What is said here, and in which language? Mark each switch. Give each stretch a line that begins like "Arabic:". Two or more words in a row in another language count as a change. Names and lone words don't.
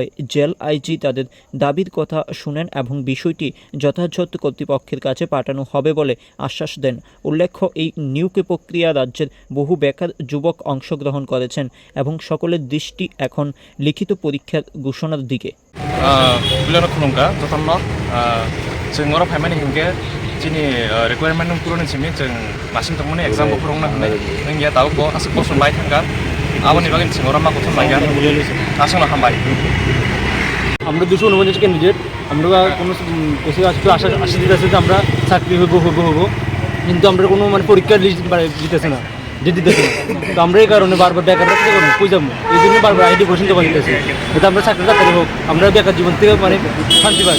Bangla: জেল আইজি তাদের দাবির কথা শুনেন এবং বিষয়টি যথাযথ কর্তৃপক্ষের কাছে পাঠানো হবে বলে আশ্বাস দেন। উল্লেখ্য, এই নিয়োগ প্রক্রিয়া রাজ্যের বহু বেকার যুবক অংশগ্রহণ করেছেন এবং সকলের দৃষ্টি এখন লিখিত পরীক্ষার ঘোষণার দিকে।
Bodo: खुलुमगा जतन जों अराव फाइमानि हिंगे जिनि रिक्वायरमेन्ट पुरन सिमि जों मासिम तंमनि एग्जाम फोरोंना होनाय नोंनिया दाउ को आसु पसन बाय थांगा आबनि बागै जों अराव मा गथन लायगा आसंना हामबाय।
Bangla: আমরা 249 ক্যান্ডিডেট, আমরা কোনো কিছু আশা দিতেছে যে আমরা চাকরি হবো কিন্তু আমরা কোনো পরীক্ষার লিস্ট দিতেছে না, দিতেছে না। তো আমরা এই কারণে বারবার বেকাররা কি করবো, কই যাবো, এই জন্য বারবার
English: ID question
Bangla: জমা দিতেছে যাতে আমরা চাকরি তাড়াতাড়ি হোক, আমরা বেকার জীবন থেকে শান্তি পাই।